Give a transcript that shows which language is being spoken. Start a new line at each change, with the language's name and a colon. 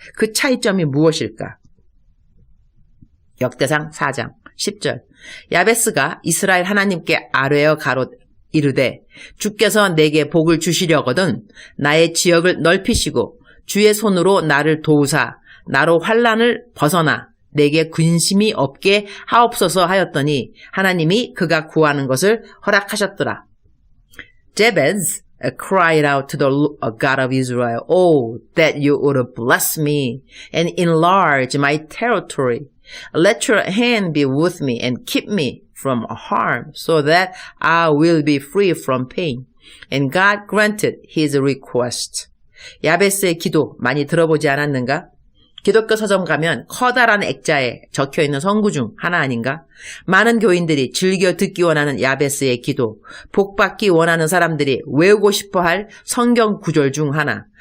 Korean: 그 차이점이 무엇일까? 역대상 4장 10절 야베스가 이스라엘 하나님께 아뢰어 가로 이르되 주께서 내게 복을 주시려거든 나의 지역을 넓히시고 주의 손으로 나를 도우사 나로 환난을 벗어나 내게 근심이 없게 하옵소서 하였더니 하나님이 그가 구하는 것을 허락하셨더라.
English: Jabez cried out to the God of Israel, Oh, that you would bless me and enlarge my territory. Let your hand be with me and keep me from harm so that I will be free from pain. And God granted his request.
Korean: 야베스의 기도 많이 들어보지 않았는가? 기독교 서점 가면 커다란 액자에 적혀있는 성구 중 하나 아닌가? 많은 교인들이 즐겨 듣기 원하는 야베스의 기도, 복받기 원하는 사람들이 외우고 싶어할 성경 구절 중 하나.